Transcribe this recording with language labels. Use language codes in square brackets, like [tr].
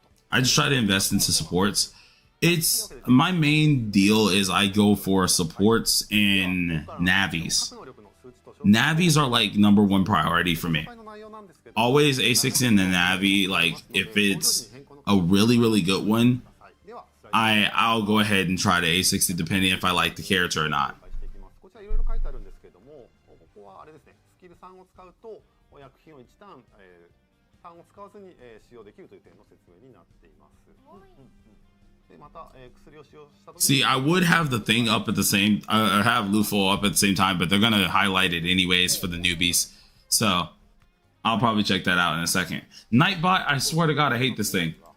[en] I just try to invest into supports. It's my main deal is I go for supports and navies. Navies are like number one priority for me. Always A6 in the navi. Like if it's a really good one, I'll go ahead and try to A6 it depending if I like the character or not. [ja] こちらいろいろ書いてあるんですけれども、ここはあれですね、スキル3を使うと薬品を1ターン、ターンを使わずに、使用できるという点の説明になっています。でまた、薬を使用した時 [en] See, I would have the thing up at the same, have Lufo up at the same time, but they're gonna highlight it anyways for the newbies. So I'll probably check that out in a second. Nightbot, I swear to God, I hate this thing.